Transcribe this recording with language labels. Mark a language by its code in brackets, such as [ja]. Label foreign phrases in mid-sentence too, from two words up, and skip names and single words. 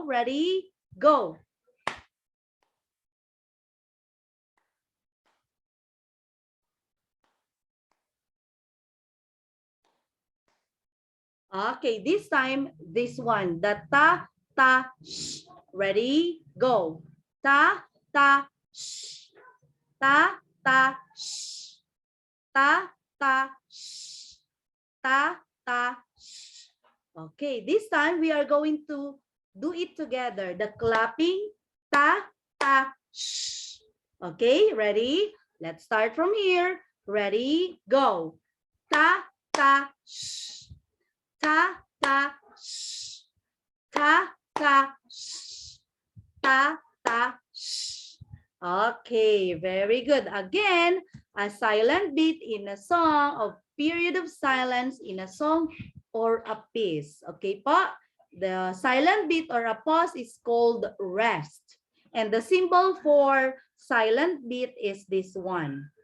[en] Ready, go. Okay, this time, this one, the ta, ta, sh. Ready, go. Ta, ta, sh. Ta, ta, sh. Ta, ta, sh. Ta, ta, sh. Okay, this time we are going to do it together. The clapping, ta, ta, sh. Okay, ready? Let's start from here. Ready, go. Ta, ta, sh. Ta, ta, sh. Ta, ta, sh. Ta, ta, sh. Okay, very good. Again, a silent beat in a song of period of silence in a song or a piece. Okay po? The silent beat or a pause is called rest. And the symbol for silent beat is this one.